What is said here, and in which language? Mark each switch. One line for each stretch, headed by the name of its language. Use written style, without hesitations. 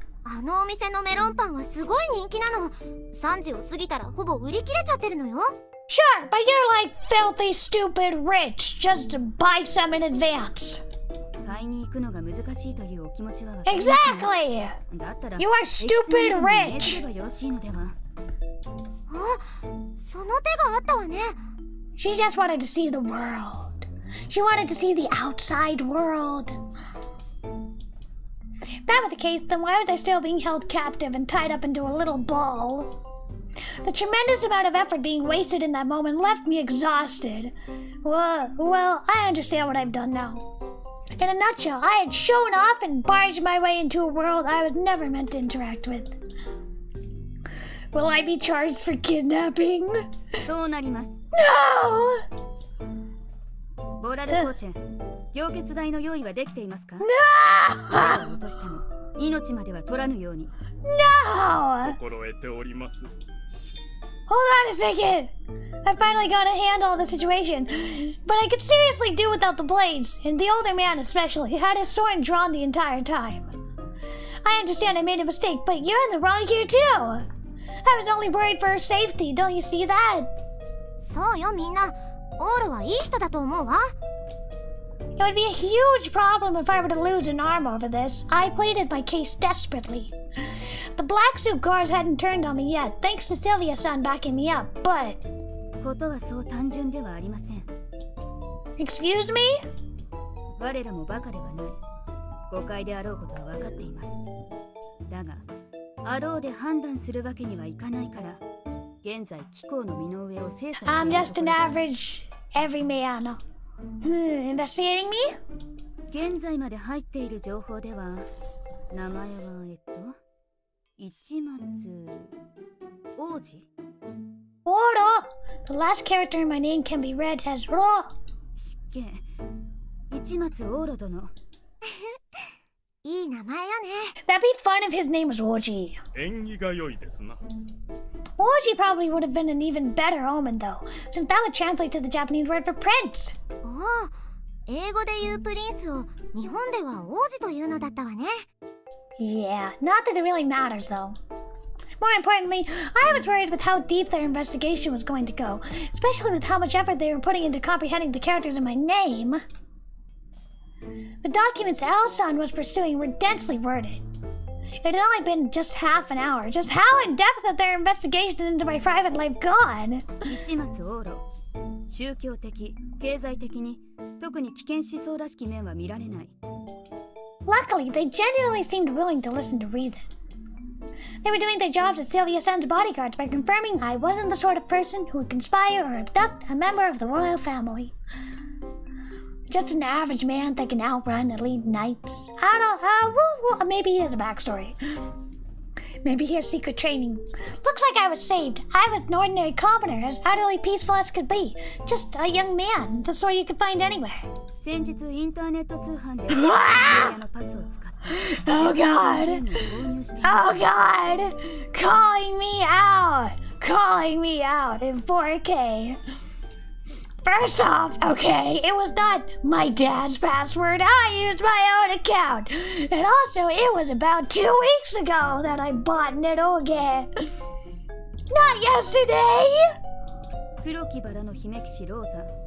Japanese: あのお店のメロンパンはすごい人気なの。3時を過ぎたらほぼ売り切れちゃってるのよ。
English: Sure, but you're like filthy stupid rich. Just buy some in advance.
Japanese: 買いに行くのが難しいというお気持ちはわかります。
English: Exactly!
Japanese: だったら
English: You are stupid
Japanese: 命
English: rich!
Japanese: じればよろしいのでは。あ、その手があったわね。
English: She just wanted to see the world. She wanted to see the outside world. If that were the case, then why was I still being held captive and tied up into a little ball? The tremendous amount of effort being wasted in that moment left me exhausted. Well, I understand what I've done now. In a nutshell, I had shown off and barged my way into a world I was never meant to interact with. Will I be charged for kidnapping?
Japanese: そうなります。
English: No!
Japanese: ボーラルコーチェン、凝結剤の用意はできていますか？
English: No!
Japanese: 手を落としても命までは取らぬように。
English: No!
Japanese: 心得ております。
English: Hold on a second! I finally got a handle on the situation, but I could seriously do without the blades, and the older man especially had his sword drawn the entire time. I understand I made a mistake, but you're in the wrong here too! I was only worried for her safety, don't you see that?
Japanese: そうよみんな、オールはいい人だと思うわ。
English: It would be a huge problem if I were to lose an arm over this. I pleaded my case desperately. The black suit guards hadn't turned on me yet, thanks to Sylvia-san backing me up, but...
Japanese: ことはそう単純ではありません。
English: Excuse me?
Japanese: 我らもバカではない。誤解であろうことは分かっています。だが、あろうで判断するわけにはいかないから、現在機構の身の上を精査しているところです。
English: I'm just an average everyman. Investigating me? 現在まで入っている情報では、名前は市松王子 Oro! The last character in my name can be read as Ro.
Japanese: 失敬。市松王子殿。いい名前よね。
English: That'd be fun if his name was Orgy.
Japanese: 縁起が良いですな。
English: Orgy probably would have been an even better omen though, since that would translate to the Japanese word for prince.
Japanese: おお、英語で言うプリンスを日本では王子というのだったわね。
English: Yeah, not that it really matters though. More importantly, I was worried with how deep their investigation was going to go, especially with how much effort they were putting into comprehending the characters in my name. The documents Al-san was pursuing were densely worded. It had only been just half an hour. Just how in-depth had their investigation into my private life gone?
Japanese: 市松王子。宗教的、経済的に特に危険思想らしき面は見られない。
English: Luckily, they genuinely seemed willing to listen to reason. They were doing their jobs as Sylvia-san's bodyguards by confirming I wasn't the sort of person who would conspire or abduct a member of the royal family. Just an average man that can outrun elite knights. I don't know, maybe he has a backstory. Maybe he has secret training. Looks like I was saved. I was an ordinary commoner, as utterly peaceful as could be. Just a young man, the sort you could find anywhere.
Japanese: 先日インターネット通販で親のパスを使って
English: Oh God! Oh God! Calling me out! Calling me out in 4K. First off, okay, it was not my dad's password. I used my own account. And also, it was about 2 weeks ago that I bought an eroge. Not yesterday!
Japanese: 黒きバラの姫騎士ローザ。